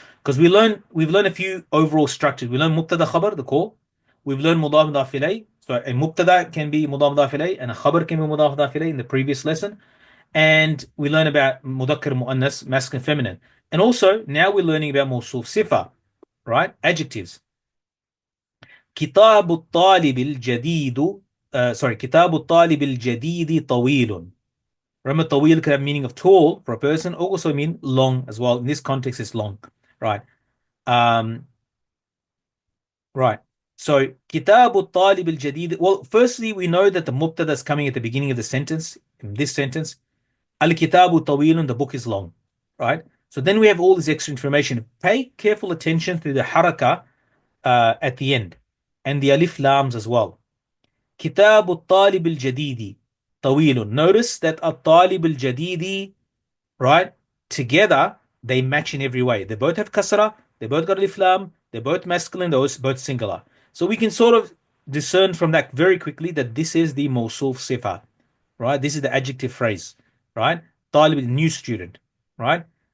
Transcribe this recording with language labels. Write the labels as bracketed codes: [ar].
[en] Because we've learned a few overall structures. We learned mubtada khabar, the core. We've learned mudaf mudaf ilayh. So a mubtada can be mudaf mudaf ilayh, and a khabar can be mudaf mudaf ilayh in the previous lesson. And we learn about mudakkar muannas, masculine, feminine. And also now we're learning about mawsuf sifa, right? Adjectives. [ar] كتاب الطالب الجديد كتاب الطالب الجديد طويل. [en] Remember, طويل could have meaning of tall for a person, also mean long as well. In this context, it's long, right? Um, right. So [ar] كتاب الطالب الجديد. [en] Well, firstly, we know that the mubtada is coming at the beginning of the sentence. In this sentence, al-kitabu طويل, the book is long, right? So then we have all this extra information. Pay careful attention to the haraka at the end and the alif lams as well. [ar] كتاب الطالب الجديد طويل. [en] Notice that [ar] الطالب الجديد, [en] right, together they match in every way. They both have kasra, they both got alif lam, they're both masculine, they're both singular. So we can sort of discern from that very quickly that this is the mawsuf sifa, right? This is the adjective phrase, right? طالب, new student, right?